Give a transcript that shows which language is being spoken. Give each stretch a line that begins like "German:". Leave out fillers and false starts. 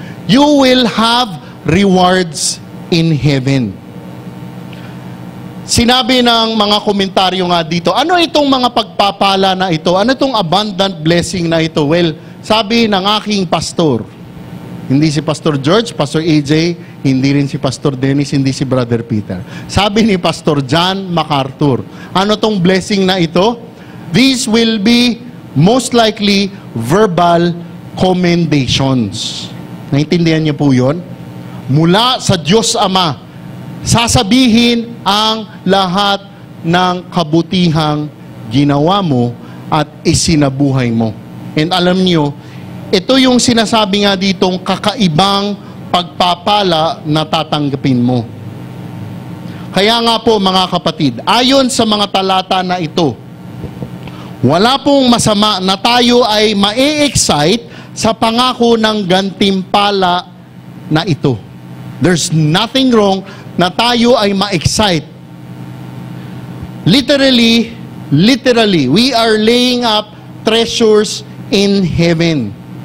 English: You will have rewards in heaven.
Filipino: Sinabi ng mga komentaryo nga dito, ano itong mga pagpapala na ito? Ano itong
English: abundant blessing
Filipino: na ito? Well, sabi ng aking pastor, hindi si Pastor George, Pastor AJ, hindi rin si Pastor Dennis, hindi si Brother Peter. Sabi ni Pastor John MacArthur, ano tong blessing na ito?
English: These will be most likely verbal commendations.
Filipino: Naintindihan niyo po yun? Mula sa Diyos Ama, sasabihin ang lahat ng kabutihang ginawa mo at isinabuhay mo. And alam niyo, ito yung sinasabi nga ditong kakaibang pagpapala na tatanggapin mo. Kaya nga po mga kapatid, ayon sa mga talata na ito, wala pong masama na tayo ay ma-excite sa pangako ng gantimpala na ito.
English: There's nothing wrong
Filipino: na tayo ay ma-excite.
English: Literally, we are laying up treasures in heaven.